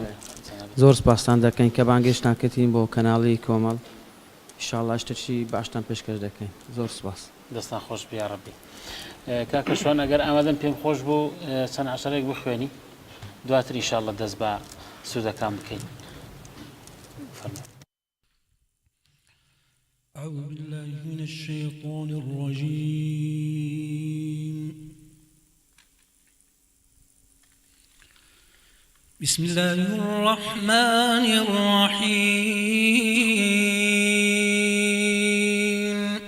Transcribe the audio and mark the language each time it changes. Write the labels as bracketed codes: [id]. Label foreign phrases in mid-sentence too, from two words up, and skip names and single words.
[ckb] زۆر سپاسان دەکەین کە بانگێشتان کردین بۆ کەناڵی کۆمەڵ. ئینشاءڵڵا شتێکی باشتان پێشکەش دەکەین. زۆر سپاس. دەستان خۆش بیاڕەبی. کاکەشوان ئەگەر ئامادەم پێم خۆش بوو چەند عەشەرێک بخوێنی دواتر ئینشاءڵڵا دەست بە سوودەکان بکەین. [ar] أعوذ بالله من الشيطان الرجيم. بسم الله الرحمن الرحيم.